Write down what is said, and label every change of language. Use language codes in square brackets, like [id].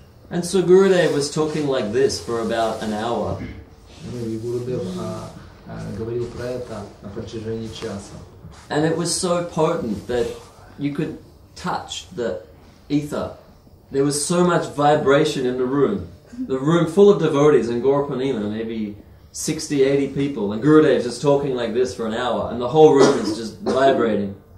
[en] And so Gurudev was talking like this for about an hour. [ru] Ну и Гурудев говорил про это на протяжении часа. [en] And it was so potent that you could touch the ether. There was so much vibration in the room full of devotees in Gaurapanima, maybe 60, 80 people, and Gurudev just talking like this for an hour, and the whole room is just vibrating.